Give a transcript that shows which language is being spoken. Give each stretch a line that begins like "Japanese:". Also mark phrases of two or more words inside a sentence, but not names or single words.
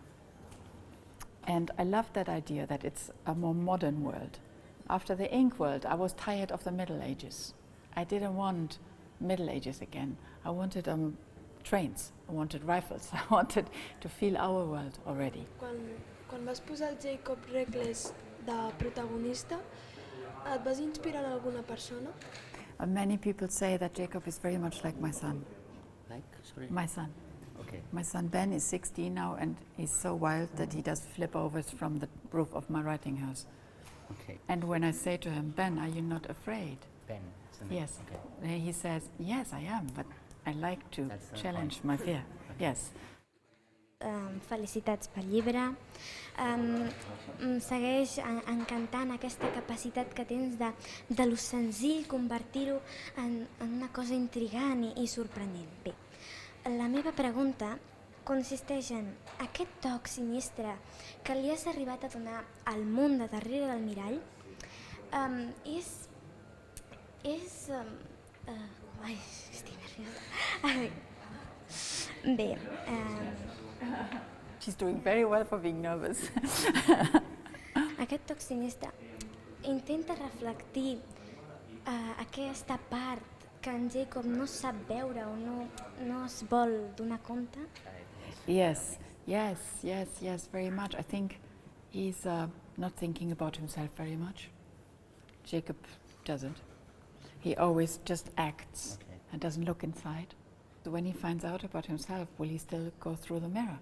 English: And I loved that idea that it's a more modern world. After the ink world, I was tired of the Middle Ages. I didn't want Middle Ages again. I wanted trains, I wanted rifles, I wanted to feel our world already.
Catalan: Quan vas posar el Jacob Regles de protagonista, et vas inspirar en alguna persona?
English: Many people say that Jacob is very much like my son. Like? Sorry? My son. Okay. My son Ben is 16 now and he's so wild that he does flip-overs from the roof of my writing house. Okay. And when I say to him, Ben, are you not afraid? Ben. Yes. Okay. Then he says, yes, I am, but I like to challenge my fear. Yes.
Catalan: Felicitats pel llibre. Em segueix encantant aquesta capacitat que tens de lo senzill convertir-ho en una cosa intrigant i sorprenent. Bé, la meva pregunta consisteix en aquest toc sinistre que li has arribat a donar al món de darrere del mirall. Ai, estic nerviosa. Bé,
English: She's doing very well for being nervous.
Catalan: aquest toc sinistre intenta reflectir aquesta part que en Jacob no sap veure o no es vol donar compte.
English: Yes, very much. I think he's not thinking about himself very much. Jacob doesn't. He always just acts and doesn't look inside. So when he finds out about himself, will he still go through the mirror?